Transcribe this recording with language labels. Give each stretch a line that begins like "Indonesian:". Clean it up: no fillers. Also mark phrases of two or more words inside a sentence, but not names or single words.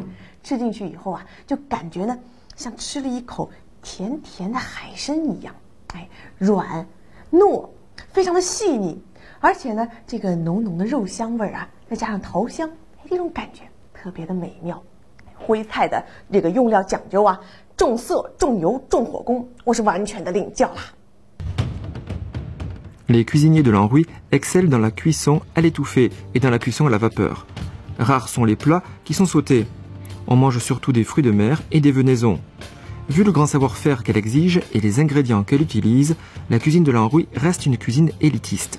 Chinese: 吃进去以后啊，就感觉呢，像吃了一口甜甜的海参一样，软糯，非常的细腻，而且呢，这个浓浓的肉香味啊，再加上桃香，这种感觉特别的美妙。徽菜的这个用料讲究啊，重色、重油、重火功，我是完全的领教啦。
French: Les cuisiniers de l'Anhui excellent dans la cuisson à l'étouffée et dans la cuisson à la vapeur. Rares sont les plats qui sont sautés. On mange surtout des fruits de mer et des venaisons. Vu le grand savoir-faire qu'elle exige et les ingrédients qu'elle utilise, la cuisine de l'Anhui reste une cuisine élitiste.